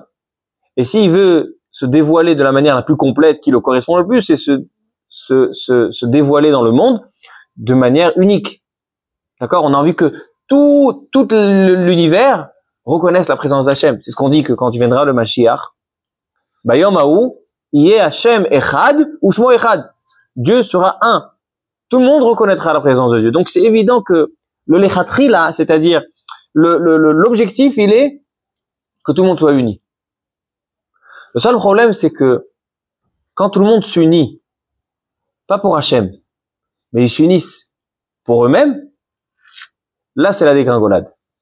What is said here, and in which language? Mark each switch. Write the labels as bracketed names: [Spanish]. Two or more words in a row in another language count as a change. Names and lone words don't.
[French] Et s'il veut se dévoiler de la manière la plus complète qui le correspond le plus, c'est se dévoiler dans le monde de manière unique. D'accord? On a envie que tout l'univers reconnaisse la présence d'Hachem. C'est ce qu'on dit que quand tu viendras le Mashiach, [Hebrew] ביום ההוא יהיה השם אחד ושמו אחד. [French] Dieu sera un. Tout le monde reconnaîtra la présence de Dieu. Donc c'est évident que le lechatri là, c'est-à-dire l'objectif, il est que tout le monde soit uni. Le seul problème, c'est que quand tout le monde s'unit, pas pour Hachem, mais ils s'unissent pour eux-mêmes, là c'est la dégringolade.